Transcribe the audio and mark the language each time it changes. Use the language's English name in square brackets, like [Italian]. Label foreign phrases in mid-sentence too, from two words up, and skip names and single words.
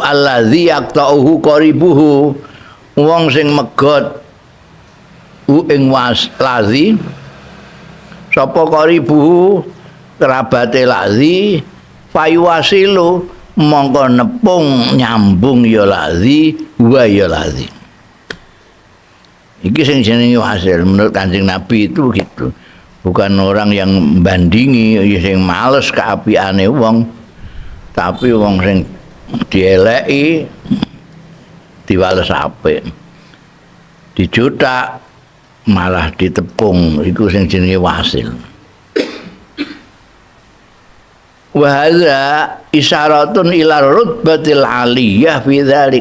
[Arabic] الذي يقطعه قريبه [Javanese] wong sing megot ing lazi sapa qaribuhu kerabate lazi fayuwasilu mongko nepung nyambung ya lazi wa ya lazi iki sing jenenge wasil menurut Kanjeng Nabi itu gitu. [Indonesian] Bukan orang yang bandingi [Javanese] sing males keapiane wong tapi wong sing dieleki diwales apik dijutak malah ditepung iku sing jenenge wasil. [Arabic] وهذا إشارة إلى الرتبة العالية في ذلك.